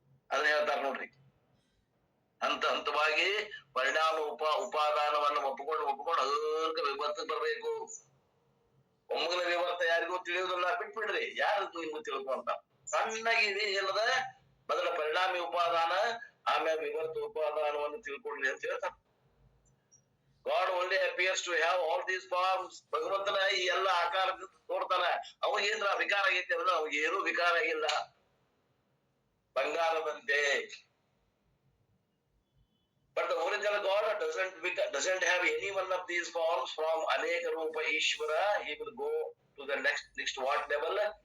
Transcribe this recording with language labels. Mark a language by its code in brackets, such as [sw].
[kn] ಅದನ್ನ ಹೇಳ್ತಾರ ನೋಡ್ರಿ. ಹಂತ ಹಂತವಾಗಿ ಪರಿಣಾಮ ಉಪಾದಾನವನ್ನು ಒಪ್ಪಿಕೊಂಡು ಅದಕ್ಕ ವಿವರ್ತಕ್ಕೆ ಬರ್ಬೇಕು. ಒಮ್ಮಗಲ ವಿವರ್ತ ಯಾರಿಗೂ ತಿಳಿಯುವುದಿಲ್ಲ, ಬಿಟ್ಬಿಡ್ರಿ. ಯಾರು ನಿಮ್ಗೂ ತಿಳ್ಕೊಂತ ಸಣ್ಣಾಗಿ ಏನದ, ಮೊದಲ ಪರಿಣಾಮಿ ಉಪಾದಾನ, ಆಮೇಲೆ ವಿವರ್ತ ಉಪಾದಾನವನ್ನು ತಿಳ್ಕೊಡ್ರಿ ಅಂತ ಹೇಳ್ತಾರ. [en] God only appears to have all these forms. [kn] ಭಗವಂತನ ಈ ಎಲ್ಲ ಆಕಾರ ತೋರ್ತಾನ. ಅವಾಗ ಏನ್ರ ವಿಕಾರ ಆಗೈತಿ ಅಂದ್ರೆ ಅವಾಗ ಏನೂ ವಿಕಾರ ಆಗಿಲ್ಲ, ಬಂಗಾರದಂತೆ. [en] But the original God doesn't have any one of these forms from Aneka Rupa Ishvara. He will go to the next what level?